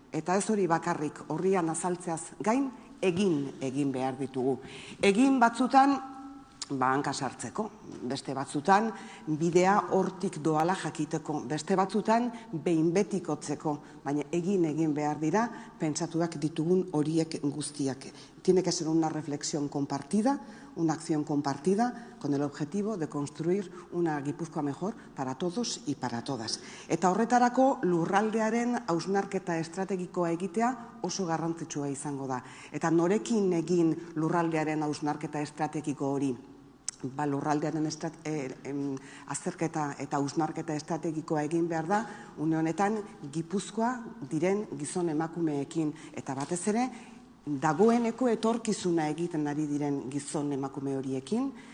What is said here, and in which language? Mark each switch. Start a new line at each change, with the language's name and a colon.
Basque: Eta ez hori bakarrik horrian azaltzeaz gain, egin behar ditugu. Egin batzutan, hanka sartzeko, beste batzutan bidea hortik doala jakiteko, beste batzutan behin betikotzeko, baina egin behar dira pentsatuak ditugun horiek guztiak.
Spanish: Tiene que ser una reflexión compartida, una acción compartida con el objetivo de construir una Gipuzkoa mejor para todos y para todas.
Basque: Eta horretarako lurraldearen hausnarketa estrategikoa egitea oso garrantzitsua izango da. Eta norekin egin lurraldearen hausnarketa estrategiko hori? Lurraldearen azterketa eta hausnarketa estrategikoa egin behar da, une honetan Gipuzkoa diren gizon emakumeekin eta batez ere dagoeneko etorkizuna egiten ari diren gizon emakume horiekin